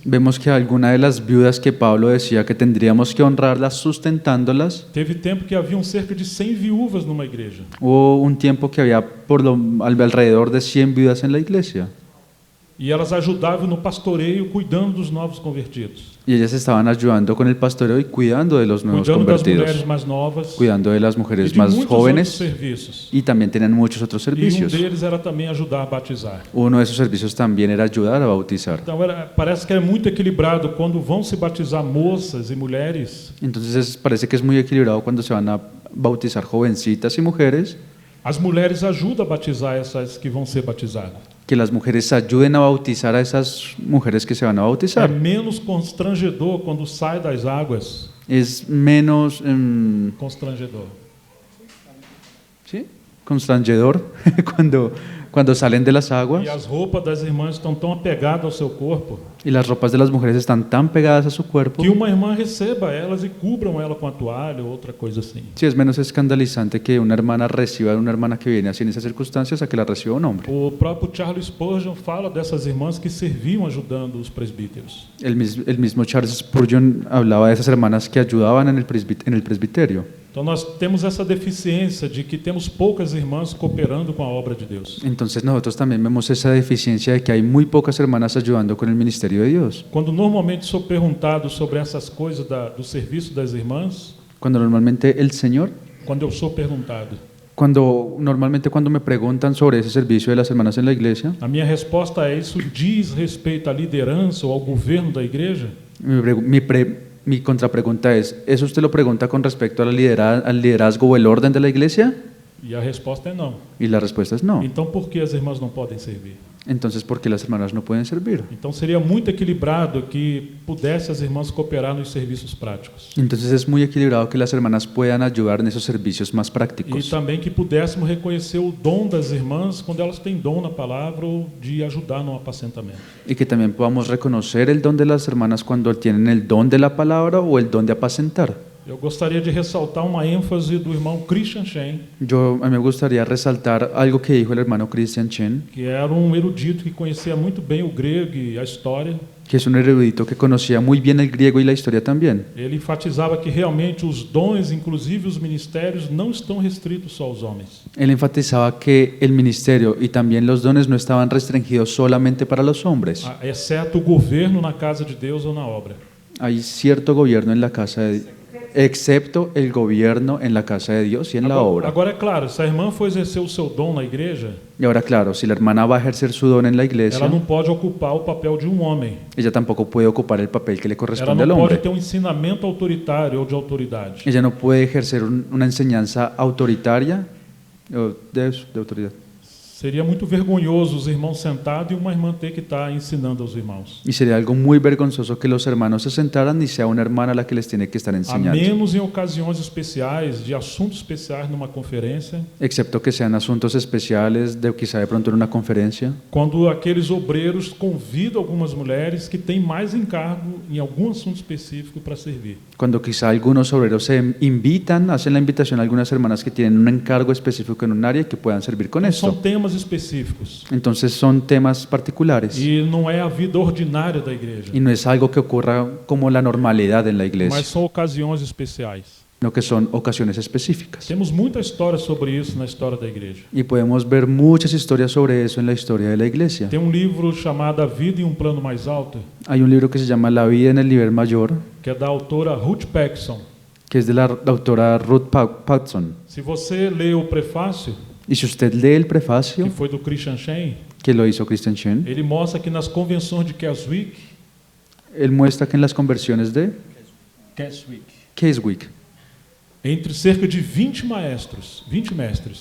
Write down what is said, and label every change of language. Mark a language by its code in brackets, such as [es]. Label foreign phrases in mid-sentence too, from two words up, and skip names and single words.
[es] vemos que alguna de las viudas que Pablo decía que tendríamos que honrarlas sustentándolas, [pt] teve tempo que haviam cerca de 100 viúvas numa igreja. [es] hubo un tiempo que había alrededor de 100 viudas en la iglesia. [pt] E elas ajudavam no pastoreio, cuidando dos novos convertidos, [es] Y ellas estaban ayudando con el pastoreo y cuidando de los nuevos [pt] cuidando das mulheres [es] convertidos, [pt] mais novas [es] cuidando de las [pt] e [es] mujeres de más [pt] muitos outros [es] jóvenes, [pt] serviços. [es] y también tenían muchos otros [pt] E um [es] servicios. [pt] deles era também ajudar a batizar. [es] Uno de esos servicios también era ayudar a bautizar. [pt] Então parece que é muito equilibrado quando vão se batizar moças e mulheres. [es] Entonces parece que es muy equilibrado cuando se van a bautizar jovencitas y mujeres, [pt] As mulheres ajudam a batizar essas que vão ser batizadas. [es] que las mujeres ayuden a bautizar a esas mujeres que se van a [pt] É [es] bautizar. [pt] menos constrangedor quando sai das águas. [es] Es menos Constrangedor. ¿sí? Constrangedor cuando salen de las aguas [pt] E as roupas das irmãs estão tão apegadas ao seu corpo [es] y las ropas de las mujeres están tan pegadas a su cuerpo. [pt] que uma irmã receba elas e cubram ela com a toalha ou outra coisa assim. [es] Sí, es menos escandalizante que una hermana reciba a una hermana que viene así en esas circunstancias a que la reciba un hombre. [pt] O próprio Charles Spurgeon fala dessas irmãs que serviam ajudando os presbíteros. [es] El mismo Charles Spurgeon hablaba de esas hermanas que ayudaban en el presbiterio. [pt] Então nós temos essa deficiência de que temos poucas irmãs cooperando com a obra de Deus. [es] Entonces nosotros también vemos esa deficiencia de que hay muy pocas hermanas ayudando con el ministerio de Dios. [pt] Quando normalmente sou perguntado sobre essas coisas do serviço das irmãs, [es] Cuando normalmente el Señor, [pt] quando eu sou perguntado, [es] cuando me preguntan sobre ese servicio de las hermanas en la iglesia, [pt] a minha resposta é: isso diz respeito à liderança ou ao governo da igreja? [es] mi contrapregunta es, ¿eso usted lo pregunta con respecto al liderazgo o el orden de la iglesia? [pt] E a resposta é não. [es] Y la respuesta es no. [pt] Então por que as irmãs não podem servir? [es] Entonces, ¿por qué las hermanas no pueden servir? [pt] Então seria muito equilibrado que pudesse as irmãs cooperar nos serviços práticos. [es] Entonces es muy equilibrado que las hermanas puedan ayudar en esos servicios más [pt] E [es] prácticos. [pt] também que pudéssemos reconhecer o dom das irmãs quando elas têm dom na palavra ou de ajudar no apacentamento. [es] Y que también podamos reconocer el don de las hermanas cuando tienen el don de la palabra o el don de apacentar. [pt] Eu gostaria de ressaltar uma ênfase do irmão Christian Shen, [es] A mí me gustaría resaltar algo que dijo el hermano Christian Chen, [pt] que era um erudito que conhecia muito bem o grego e a história. [es] que es un erudito que conocía muy bien el griego y la historia también. [pt] Ele enfatizava que realmente os dons, inclusive os ministérios, não estão restritos só aos homens. [es] Él enfatizaba que el ministerio y también los dones no estaban restringidos solamente para los hombres. [pt] Exceto o governo na casa de Deus ou na obra. [es] Hay cierto gobierno en la casa de Dios, excepto el gobierno en la casa de Dios y en la obra. [pt] Agora é claro, se a irmã for exercer o seu dom na igreja, [es] Y ahora, claro, si la hermana va a ejercer su don en la iglesia, [pt] ela não pode ocupar o papel de um homem. [es] ella tampoco puede ocupar el papel que le [pt] Ela [es] corresponde al [pt] não pode [es] hombre. [pt] ter um ensinamento autoritário ou de autoridade. [es] Ella no puede ejercer una enseñanza autoritaria o de autoridad. [pt] Seria muito vergonhoso os irmãos sentados e uma irmã ter que estar ensinando aos irmãos. [es] Y sería algo muy vergonzoso que los hermanos se sentaran y sea una hermana la que les tiene que estar [pt] A [es] enseñando. [pt] menos em ocasiões especiais, de assuntos especiais numa conferência, [es] Excepto que sean asuntos especiales, de quizá de pronto en una conferencia, [pt] quando aqueles obreiros convidam algumas mulheres que têm mais encargo em algum assunto específico para servir. [es] cuando quizá algunos obreros se invitan, hacen la invitación a algunas hermanas que tienen un encargo específico en un área y que puedan servir con [pt] São [es] esto. [pt] temas temas específicos. [es] Entonces son temas particulares [pt] E não é a vida ordinária da igreja, [es] y no es algo que ocurra como la normalidad en la [pt] mas [es] iglesia, [pt] são ocasiões especiais. [es] sino que son ocasiones específicas. [pt] Temos muita história sobre isso na história da igreja. [es] Y podemos ver muchas historias sobre eso en la historia de la iglesia. [pt] Tem um livro chamado A Vida em um Plano Mais Alto, [es] Hay un libro que se llama La vida en el nivel mayor, [pt] que é da autora Ruth Paxson. [es] que es de la autora Ruth Paxson. [pt] Se você lê o prefácio, [es] Y si usted lee el [pt] que [es] prefacio, [pt] foi do Christian Shen, [es] que lo hizo Christian Chen, [pt] ele mostra que nas convenções de Keswick, [es] él muestra que en las conversiones de Keswick, [pt] entre cerca de 20 mestres,